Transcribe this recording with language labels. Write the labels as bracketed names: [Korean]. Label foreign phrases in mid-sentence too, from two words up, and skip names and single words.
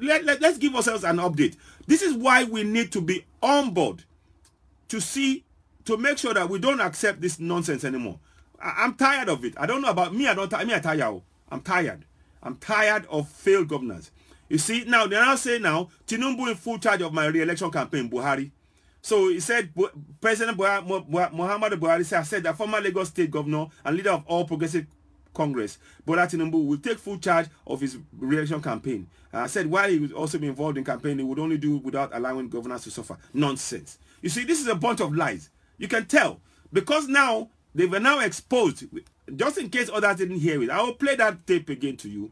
[English] Let's give ourselves an update. This is why we need to be on board to make sure that we don't accept this nonsense anymore. I'm tired of it. I don't know about me. I'm tired. I'm tired of failed governance. You see, now they're now saying now, Tinubu in full charge of my re-election campaign, Buhari. So he said, President Muhammadu Buhari said that former Lagos State Governor and leader of All Progressive Congress, Bola Tinubu, will take full charge of his re-election campaign. Said while he would also be involved in campaigning, he would only do without allowing governors to suffer. Nonsense. You see, this is a bunch of lies. You can tell. Because now, they were now exposed. Just in case others didn't hear it, I will play that tape again to you.